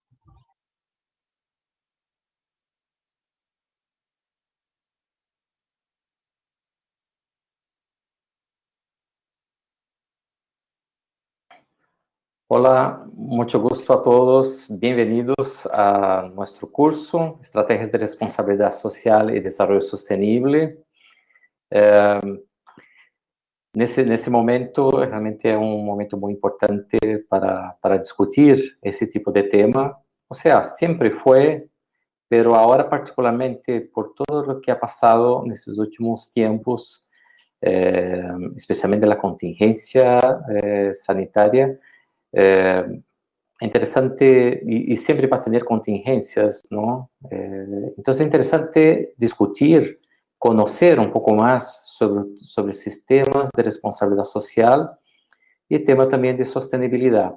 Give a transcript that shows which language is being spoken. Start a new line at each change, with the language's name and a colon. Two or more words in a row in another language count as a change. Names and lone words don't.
Spanish: Hola, mucho gusto a todos. Bienvenidos a nuestro curso, Estrategias de Responsabilidad Social y Desarrollo Sostenible.
Portuguese: Nesse momento, realmente é um momento muito importante para discutir esse tipo de tema.
Spanish: O sea,
Portuguese: sempre foi,
Spanish: pero ahora particularmente por todo lo que ha pasado
Portuguese: nesses últimos tempos,
Spanish: especialmente la contingencia sanitaria,
Portuguese: é interessante, e sempre vai ter contingências, não? Então é interessante discutir, conhecer um pouco mais sobre sistemas de responsabilidade social e tema também de sustentabilidade.